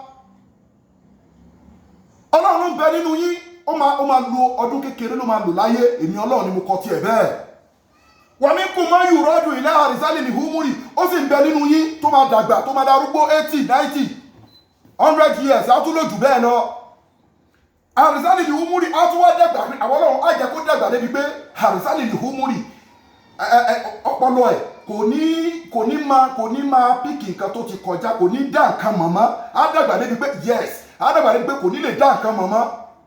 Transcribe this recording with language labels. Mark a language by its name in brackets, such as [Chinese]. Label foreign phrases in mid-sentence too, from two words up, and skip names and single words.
[Yoruba] ọlọ́run ń bẹ nínú yín ó máa lo ọdún kékeré ló máa lò láyé èmi ọlọ́run ni mo kọ tiẹ̀ bẹ́ẹ̀ [Arabic] ومنكم من يرد إلى أرذل العمر [Yoruba] ó sì ń bẹ nínú yín tó máa dàgbà tó máa darúgbó 80 90 100 years á tún lò jù bẹ́ẹ̀ lọ [Arabic] أرذل العمر [Yoruba] á tún wá dàgbà àwọn ọlọ́run á jẹ́ kó dàgbà débi pé [Arabic] أرذل العمر [Yoruba] ọpọlọ ẹ̀ kò ní máa píkì nǹkan tó ti kọjá kò ní dá nǹkan mọ̀mọ́ á dàgbà débi pé yes á dàgbà débi pé kò ní lè dá nǹkan mọ̀mọ́